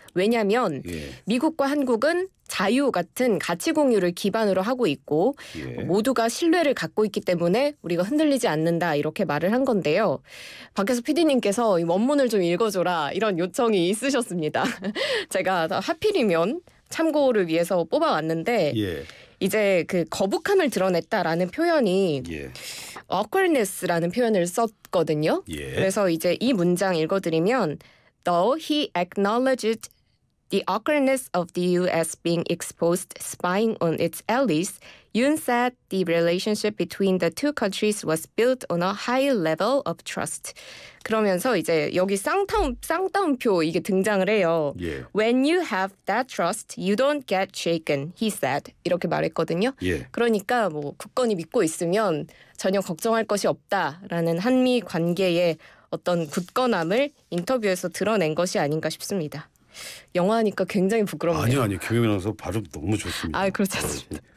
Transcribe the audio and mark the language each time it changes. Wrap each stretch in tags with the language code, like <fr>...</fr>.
<ko>왜냐하면 미국과 한국은 자유 같은 가치 공유를 기반으로 하고 있고 모두가 신뢰를 갖고 있기 때문에 우리가 흔들리지 않는다, 이렇게 말을 한 건데요. 밖에서 PD님께서 이 원문을 좀 읽어줘라, 이런 요청이 있으셨습니다. 제가 하필이면 참고를 위해서 뽑아왔는데 이제 그 거북함을 드러냈다라는 표현이 awkwardness라는 표현을 썼거든요. 그래서 이제 이 문장 읽어드리면</ko> <en>Though he acknowledged the awkwardness of the U.S. being exposed spying on its allies, Yoon said the relationship between the two countries was built on a high level of trust.</en> <ko>그러면서 이제 여기 쌍따옴표 이게 등장을 해요.</ko> <en>When you have that trust, you don't get shaken, he said.</en> <ko>이렇게 말했거든요. 그러니까 굳건히 믿고 있으면 전혀 걱정할 것이 없다라는 한미 관계의 어떤 굳건함을 인터뷰에서 드러낸 것이 아닌가 싶습니다. 영화니까 굉장히 부끄럽네요. 아니요. 김영민 아나운서 발음 너무 좋습니다. 그렇지 않습니다.</ko>